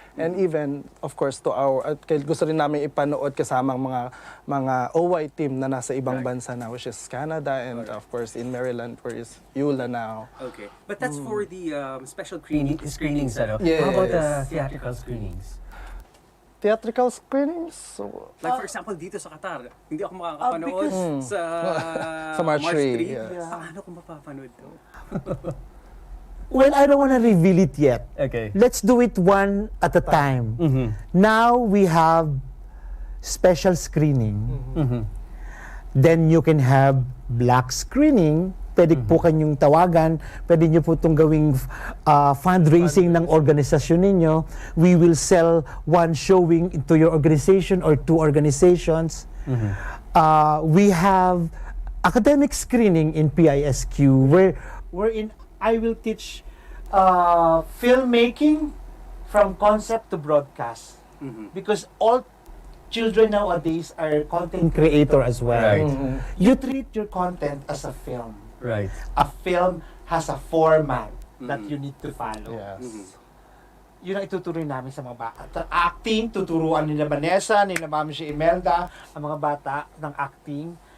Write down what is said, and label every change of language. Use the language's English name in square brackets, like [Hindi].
[English] And even, of course, to our, [Filipino] gusto rin namin ipanood kasamang mga OY team na nasa ibang bansa na, [English] which is Canada and of course in Maryland, where is Eula now. Okay. But that's for the special screenings, [Filipino] ano? [English] Yes. How about the theatrical screenings? Theatrical screenings? So, Like for example, [Filipino] dito sa Qatar, hindi ako makakapanood sa [English] Sa March 3, yes. [Filipino] Paano ko mapapanood to? [English] Well, I don't want to reveal it yet. Okay. Let's do it one at a time. Now we have special screening. Then you can have black screening. [Filipino] Pwede po kanyong tawagan. Pwede nyo po itong gawing fundraising ng organisasyon ninyo. [English] We will sell one showing into your organization or 2 organizations. We have academic screening in PISQ wherein I will teach filmmaking from concept to broadcast. Because all children nowadays are content creator as well. Right. You treat your content as a film. Right. A film has a format that you need to follow. Yes. [Filipino] Yun ang ituturo namin sa mga bata. Acting, tuturuan nila Vanessa, nila Ma'am si Imelda, ang mga bata ng acting.